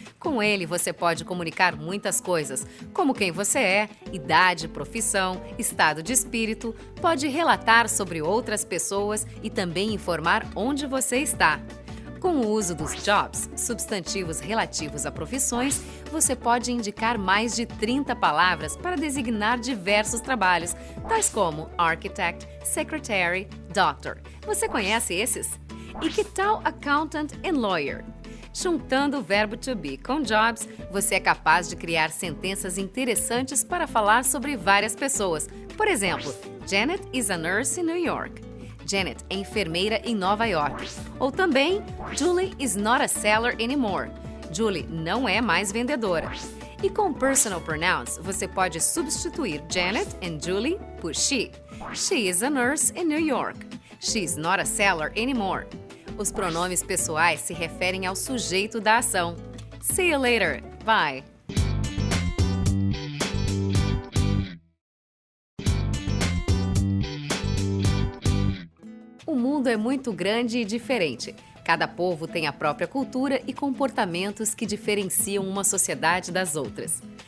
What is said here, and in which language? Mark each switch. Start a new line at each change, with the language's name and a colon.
Portuguese: Com ele, você pode comunicar muitas coisas, como quem você é, idade, profissão, estado de espírito, pode relatar sobre outras pessoas e também informar onde você está. Com o uso dos jobs, substantivos relativos a profissões, você pode indicar mais de 30 palavras para designar diversos trabalhos, tais como architect, secretary, doctor. Você conhece esses? E que tal
English: accountant and lawyer?
Portuguese: Juntando o verbo to be com jobs, você é capaz de criar sentenças interessantes para falar sobre várias pessoas. Por exemplo,
English: Janet is a nurse in New York.
Portuguese: Janet é enfermeira em Nova York. Ou também,
English: Julie is not a seller anymore.
Portuguese: Julie não é mais vendedora. E com personal pronouns, você pode substituir Janet e Julie por she.
English: She is a nurse in New York. She is not a seller anymore.
Portuguese: Os pronomes pessoais se referem ao sujeito da ação.
English: See you later. Bye.
Portuguese: O mundo é muito grande e diferente. Cada povo tem a própria cultura e comportamentos que diferenciam uma sociedade das outras.